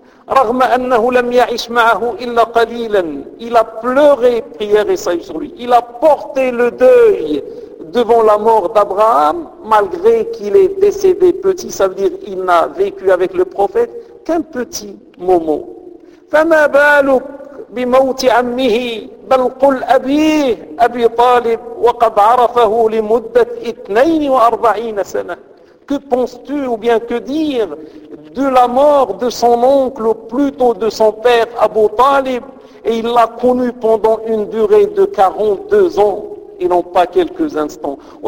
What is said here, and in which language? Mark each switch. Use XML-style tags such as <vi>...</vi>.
<ar>رغم أنه لم يعيش معه إلا قليلا.</ar> <fr>Il a pleuré, prière et salut sur lui. Il a porté le deuil devant la mort d'Abraham, malgré qu'il est décédé petit. Ça veut dire qu'il n'a vécu avec le prophète qu'un petit moment.</fr> <ar>فما بالك بموت عمه بل قل أبيه أبي طالب وقد عرفه لمدة 42 سنة.</ar> <fr>Que penses-tu ou bien que dire de la mort de son oncle ou plutôt de son père Abu Talib, et il l'a connu pendant une durée de 42 ans et non pas quelques instants.</fr>